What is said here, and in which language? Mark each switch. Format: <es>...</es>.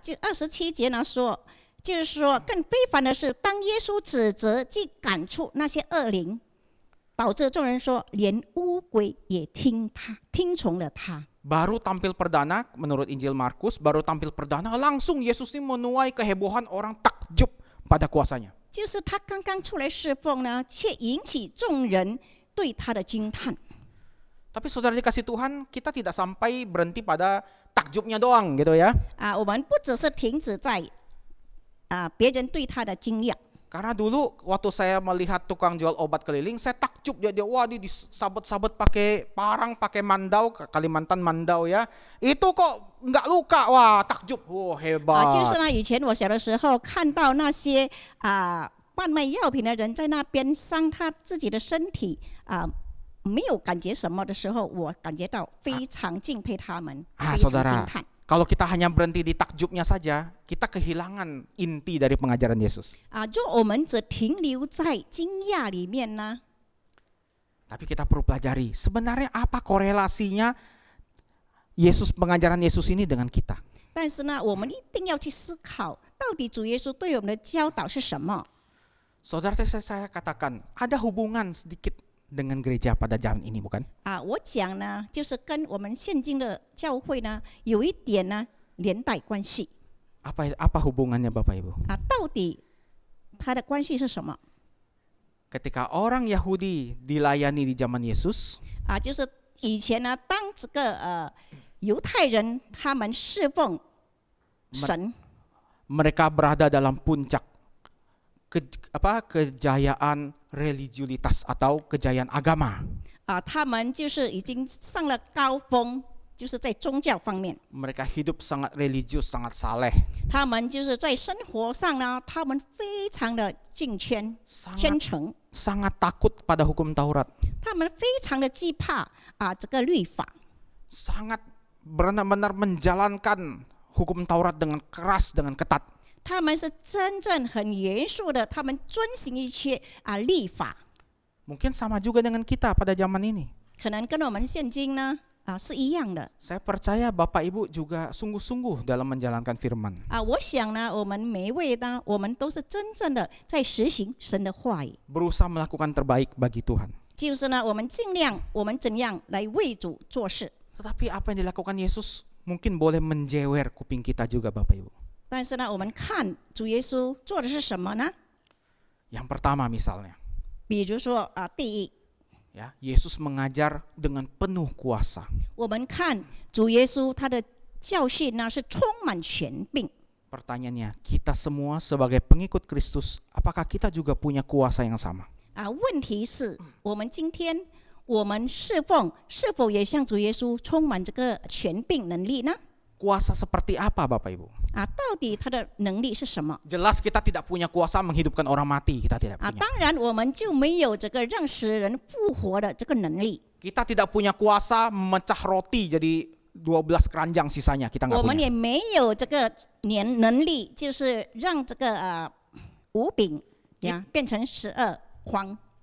<zh>就27节呢说，就是说更非凡的是，当耶稣指责即赶出那些恶灵，导致众人说，连乌龟也听从了他。</zh> <id>Baru tampil perdana menurut Injil Markus, baru tampil perdana langsung Yesus ini menuai kehebohan, orang takjub pada kuasanya.</id> <zh>就是他刚刚出来侍奉呢，却引起众人对他的惊叹。</zh> <id>Tapi saudara dikasih Tuhan, kita tidak sampai berhenti pada takjubnya doang gitu ya.</id> <zh>我们不只是停止在别人对他的惊讶。</zh> <id>Karena dulu waktu saya melihat tukang jual obat keliling, saya takjub dia wah dia disabet-sabet pakai parang, pakai mandau, Kalimantan mandau ya. Itu kok nggak luka, wah takjub, wah hebat.</id> <zh>就是呢，以前我小的时候看到那些贩卖药品的人在那边伤他自己的身体没有感觉什么的时候，我感觉到非常敬佩他们，非常</zh> <id>saudara,</id> <zh>惊叹。</zh> <id>kalau kita hanya berhenti di takjubnya saja, kita kehilangan inti dari pengajaran Yesus.</id> <zh>就我们只停留在惊讶里面呢，</zh> <id>Tapi kita perlu pelajari sebenarnya apa korelasinya pengajaran Yesus ini dengan kita.</id> <zh>但是呢，我们一定要去思考，到底主耶稣对我们的教导是什么？</zh> <id>Saudara, saya katakan ada hubungan sedikit dengan gereja pada zaman ini bukan?</id> <zh>我讲呢，就是跟我们现今的教会呢，有一点呢连带关系。</zh> <id>Apa hubungannya Bapak Ibu?</id> <zh>到底它的关系是什么？</zh> <id>Ketika orang Yahudi dilayani di zaman Yesus,</id> <zh>就是以前呢，当这个犹太人他们侍奉神，</zh> <id>mereka berada dalam puncak kejayaan religiulitas atau kejayaan agama.</id> <zh>他们就是已经上了高峰，就是在宗教方面，</zh> <id>Mereka hidup sangat religius, sangat saleh.</id> <zh>他们就是在生活上呢，他们非常的敬虔、虔诚，</zh> <id>Sangat takut pada hukum Taurat.</id> <zh>他们非常的惧怕这个律法，</zh> <id>Sangat benar-benar menjalankan hukum Taurat dengan keras, dengan ketat.</id> <zh>他们是真正很严肃的，他们遵行一切律法。</zh> <id>Mungkin sama juga dengan kita pada zaman ini.</id> <zh>可能跟我们现今呢是一样的。</zh> <id>Saya percaya Bapak Ibu juga sungguh-sungguh dalam menjalankan firman.</id> <zh>我想呢，我们每一位呢，我们都是真正的在实行神的话语。</zh> <id>Berusaha melakukan terbaik bagi Tuhan.</id> <zh>就是呢，我们尽量，我们怎样来为主做事。</zh> <id>Tetapi apa yang dilakukan Yesus mungkin boleh menjewer kuping kita juga Bapak Ibu.</id> <zh>但是呢，我们看主耶稣做的是什么呢？</zh> <id>Yang pertama misalnya,</id> <zh>比如说第一，</zh> <id>ya, Yesus mengajar dengan penuh kuasa.</id> <zh>我们看主耶稣他的教训呢是充满权柄。</zh> <id>Pertanyaannya, kita semua sebagai pengikut Kristus, apakah kita juga punya kuasa yang sama?</id> <zh>问题是我们今天我们侍奉是否也像主耶稣充满这个权柄能力呢？</zh> <id>Kuasa seperti apa Bapak Ibu?</id> <zh>到底他的能力是什么？</zh> <id>Jelas kita tidak punya kuasa menghidupkan orang mati, kita tidak punya.</id> <zh>当然我们就没有这个让死人复活的这个能力。</zh> <id>Kita tidak punya kuasa memecah roti jadi 12 keranjang sisanya, kita</id> <zh>我</zh> <id>nggak</id> <zh>们</zh> <id>punya.</id> <zh>也没有这个能力，就是让这个五饼变成12筐。</zh>